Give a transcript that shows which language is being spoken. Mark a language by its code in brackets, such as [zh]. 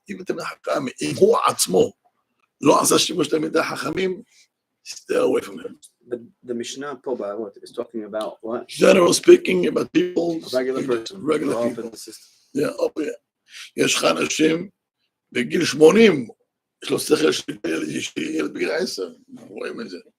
[he] אם תלמיד חכם, אם הוא עצמו לא עשה שימוש תלמידי חכמים, [en] stay away from him. the Mishnah [he] פה באבות [en] is talking about what? General speaking about people, Regular person. regular All people. in the system. Yeah. [he] יש לך אנשים בגיל 80, יש לו שכל של ילד בגיל 10, אנחנו רואים את זה.